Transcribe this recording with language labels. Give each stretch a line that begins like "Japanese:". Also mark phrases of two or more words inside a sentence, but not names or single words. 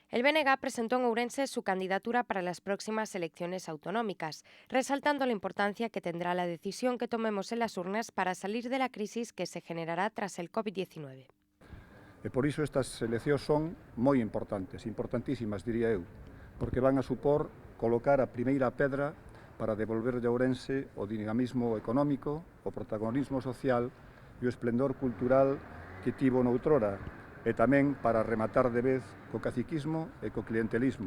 Spanish: El BNG presentó en Ourense su candidatura para las próximas elecciones autonómicas, resaltando la importancia que tendrá la decisión que tomemos en las urnas para salir de la crisis que se generará tras el COVID-19.
Galician: E por iso estas eleccións son moi importantes, importantísimas, diría eu, porque van a supor colocar a primeira pedra para devolver a Ourense o dinamismo económico, o protagonismo social e o esplendor cultural que tivo noutrora, e tamén para rematar de vez co caciquismo e co clientelismo.